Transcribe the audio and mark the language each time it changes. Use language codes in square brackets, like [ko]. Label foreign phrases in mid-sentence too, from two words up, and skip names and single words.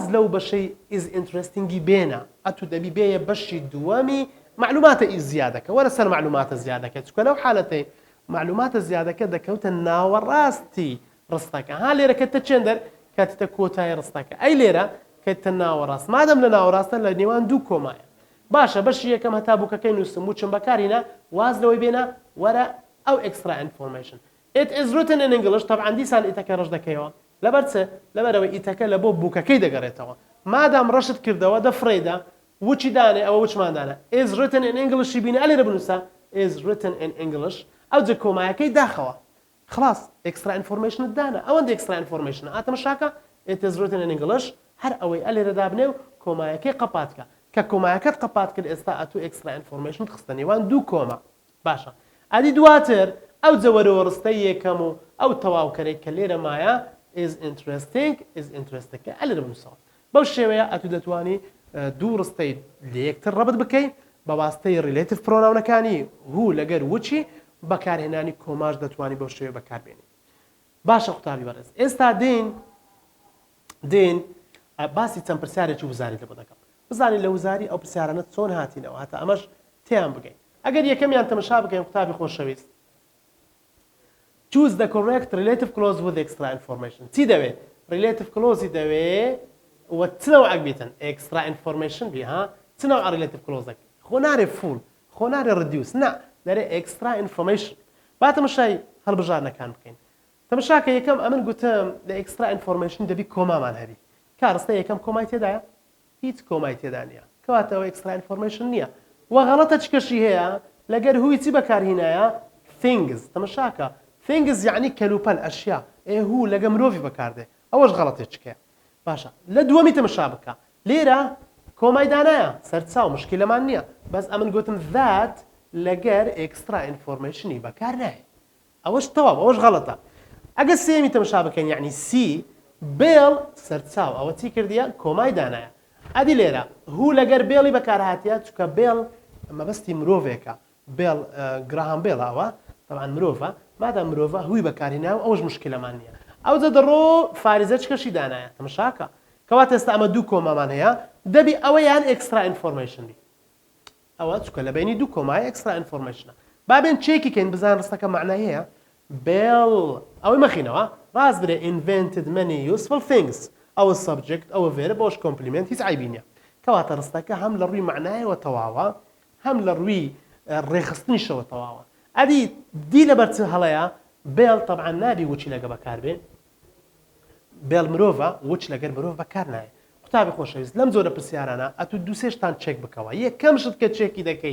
[ckb] لەو بەشەی [en] is interestinگی [ckb] بێنە ئەتو دەبی بێیە بەشی دووەمی معلوماتە زیادەکە وەرە سەر معلوماتە زیادەکە چکە لەو حالەتەی معلوماتە زیادەکە دەکەوتە ناوەڕاستی ڕستەکە ها لێرە کەتە چێندەر کاتتە کۆتای ڕستەکە ئەی لێرە کەتە ناوەڕاست مادەم لە ناوەڕاستە لە نێوان دوو کۆمایە باشە بەشی یەکەم هەتا بووکەکەی نووسم وچم بەکارینە واز لەوەی بێنە وەرە ئەو [en] extra information It is written in English [ckb] طبعا دیسان ئیتەکە ڕەش دەکەیەوە لەبەر چ لەبەرەوەی ئیتەکە لە بۆ بووکەکەی دەگەڕێتەوە مادام ڕەشت کردەوە دەفرێدا وچی دانێ ئەوە وچماندانە [en] is written in English [ckb] بینە ئەلێرە بنووسە [en] is written in English [ckb] ئەو جە کۆمایەکەی داخەوە خلاص [en] extra information [ckb] دانا ئەوەندە [en] extra information [ckb] ئاتەمە شاکە [en] it is written in English [ckb] هەر ئەوەی ئەلێرە دابنێ و کۆمایەکەی قەپاتکە کە کۆمایەکەت قەپات کرد ئێستا ئەتوو [en] extra information [ckb] خستە نێوان دوو کۆمە باشە ئەدی دواتر ئەو جەوەرەوە ڕستەی یەکەم و ئەو تەواوکەرێک کە لێرە مایە [en] is interesting [ckb] ئە لێرە بنووسەوە بەو شێوەیە ئەتوو دەتوانی دوو ڕستەی لە یەکتر ڕەبت بکەیت بە واستەی [en] relative pronounەکانی [ckb] هوو لەگەر وچی بەکارهێنانی کۆماش دەتوانی بەو شێوەیە بەکاربێنی باشە قوتابی بەڕێز ئێستا دێن باسی چەند پرسیارێکی وزاری لە بۆ دەکەم بزانین لە وزاری ئەو پرسیارانە چۆن هاتینەوە هاتە ئەمەش تێیان بگەین ئەگەر یەکەمیان تەمەشا بکەین قوتابی خۆشەویست [en] choose the correct relative clause with extra information [ckb] چی دەوێت [en] relative clause [ckb] دەوێت و چ نەوعێک بیتن [en] extra information [ckb] بی ها چ نەوع [en] relative clause [ckb] خۆ نارێ full خۆ نارێ reduce نا دەرێ [en] extra information [ckb] با تەمەشای هەڵبژارنەکان بکەین تەمەشاکە یەکەم ئەمن گوتم لە [en] extra information [ckb] دەبی کۆمامان هەبی کارستە یەکەم کۆمای تێدایە هیچ کۆمای تێدا نییە کەواتەوە extra information نییە و غەڵەتە چ کەشی هەیە لەگەر هوی چی بەکارهێنایە things تەمەشاکە things یعنی کەلوپەل ئەشیا هو لەگە مرۆڤی بەکاردێ ئەوەش غەڵەتێککە باشە لە دووەمی تەمەشا بکە لێرە کۆمای دانایە سەرچاو مشکلەمان نییە بەس ئەمن گوتم that لەگەر [en] extra informationی [ckb] بەکار نایە ئەوەش تەواو ئەوەش غەڵەتە ئەگە سێمی تەمەشا بکەین یعنی سی بێڵ سەرچاو ئەوە چی کردیە کۆمای دانایە ئەدی لێرە هوو لەگەر بێڵی بەکارهاتیە چکە بێڵ مەبەستی مرۆڤێکە بێڵ گراهام بێڵ ئەوە طبعا مرۆڤە مادام مرۆڤە هوی بەکارهێناوە ئەوەش مشکلەمان نییە ئەو جە دەڕۆ فارزە چ کەشی دانایە تەمەشاکە کەواتە ئێستا ئەمە دوو کۆمامان هەیە دەبی ئەوە یان [en] extra information [ckb] بی ئەوە چکە لە بینی دوو کۆمای [en] extra informationە [ckb] بابێن چێکی کەین بزان ڕستەکە معنای هەیە بێڵ ئەوەی مەخینەوە ڕاست برێ [en] invented many useful things [ckb] ئەوە subject ئەوە verb بۆش complement هیچ عیبی نییە کەواتە ڕستەکە هەم لە ڕووی معنایەوە تەواوە هەم لە ڕووی ڕێخستنیشەوە تەواوە ئەدی دی لەبەر چ هەڵەیە بێڵ طبعا نابی وچی لەگە بەکاربێ بێڵ مرۆڤە وچ لەگەر مرۆڤ بەکار نایە قوتابی خۆشەویست لەم جۆرە پرسیارانە ئەتوو دوو سێشتان چێک بکەوە یەکەم شت کە چێکی دەکەی